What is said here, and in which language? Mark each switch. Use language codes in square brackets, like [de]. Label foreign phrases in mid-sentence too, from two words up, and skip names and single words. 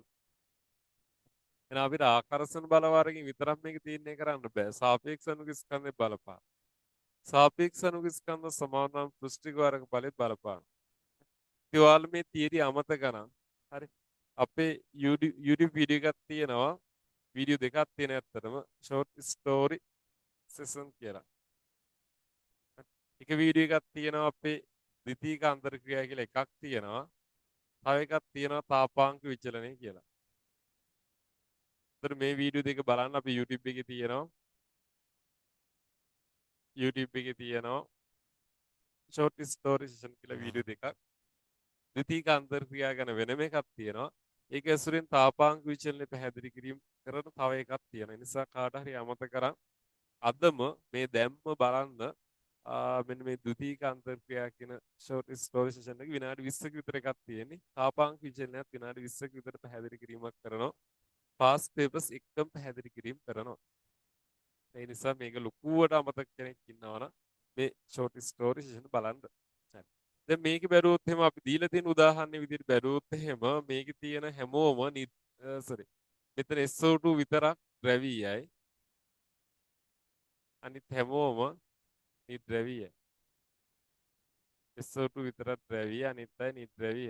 [si] එහෙනම් අපිට ආකර්ෂණ බල වර්ගයෙන් විතරක් මේක තීරණය කරන්න බෑ. සාපේක්ෂ අණු ස්කන්ධේ බලපාන. සාපේක්ෂ අණු ස්කන්ධ සමාන පෘෂ්ඨික වර්ග බලෙත් බලපාන. ඒ ඔයාලා මේ තියරි අමතක කරන්. හරි. අපේ YouTube වීඩියෝ එකක් තියෙනවා. වීඩියෝ දෙකක් තියෙන ඇත්තටම [en] short story session [si] කියලා. එක වීඩියෝ එකක් තියෙනවා අපේ ද්විතීයික අන්තර්ක්‍රියා කියලා එකක් තියෙනවා. තව එකක් තියෙනවා තාපාංක විචලනය කියලා. ඒතර මේ වීඩියෝ දෙක බලන්න අපි YouTube එකේ තියෙනවා. YouTube එකේ තියෙනවා [en] short story session [si] කියලා වීඩියෝ දෙකක්. ද්විතීයික අන්තර්ක්‍රියා ගැන වෙනම එකක් තියෙනවා. ඒක ඇසුරෙන් තාපාංක විචලනය පැහැදිලි කිරීම කරන තව එකක් තියෙනවා. ඒ නිසා කාට හරි අමතක කරන් අදම මේ දැම්ම බලන්න මෙන්න මේ ද්විතීයික අන්තර්ක්‍රියා කියන [en] short story session [si] එක විනාඩි 20ක විතර එකක් තියෙන්නේ. තාපාංක විචලනයත් විනාඩි 20ක විතර පැහැදිලි කිරීමක් කරනවා. [en] past papers [si] එකම පැහැදිලි කිරීම කරනවා. ඒ නිසා මේක ලොකුවට අමතක කෙනෙක් ඉන්නවා නම් මේ [en] short story session [si] බලන්න. හරි. දැන් මේක බැලුවොත් එහෙම අපි දීලා තියෙන උදාහරණ විදිහට බැලුවොත් එහෙම මේකේ තියෙන හැමෝම sorry මෙතන SO2 විතරක් ද්‍රවීයයි. අනිත් හැමෝම නිද්‍රවීයයි. SO2 විතරක් ද්‍රවීය අනිත් අය නිද්‍රවීයයි.